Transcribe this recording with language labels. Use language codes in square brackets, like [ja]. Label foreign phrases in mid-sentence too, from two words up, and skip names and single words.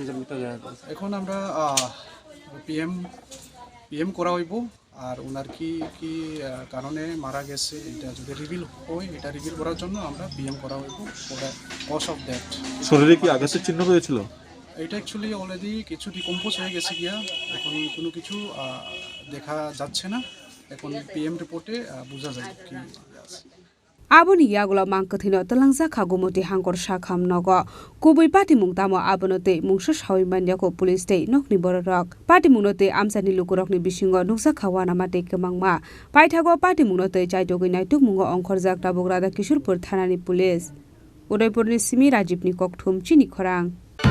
[bn] এখন আমরা পিএম করা হইব আর ওনার কি কি কারণে মারা গেছে এটা যদি রিভিল হয় এটা রিভিল করার জন্য আমরা পিএম করা হইব [en] cause of that [bn] শরীরে কি আঘাতের চিহ্ন রয়েছিল এটা [en] actually already [bn] কিছু ডিকম্পোজ হয়ে গেছে গিয়া এখন কোনো কিছু দেখা যাচ্ছে না এখন পিএম রিপোর্টে বোঝা যায় কি [trp] aboni yagulo Mangkwthwino talangja khagumoti hangkor sakham nogo kubui party mungtamo abonote mungso sawi manyako police tei nokni borok party mungnote amsani lukurokni bisingo nuksa khawana mate kemangma Baithangni party mungnote chaitogui naituk mungo Khoroksa tabuk Radakishorpur thanani police Udaipurni Simi Rajibni kokthum Chini Khorang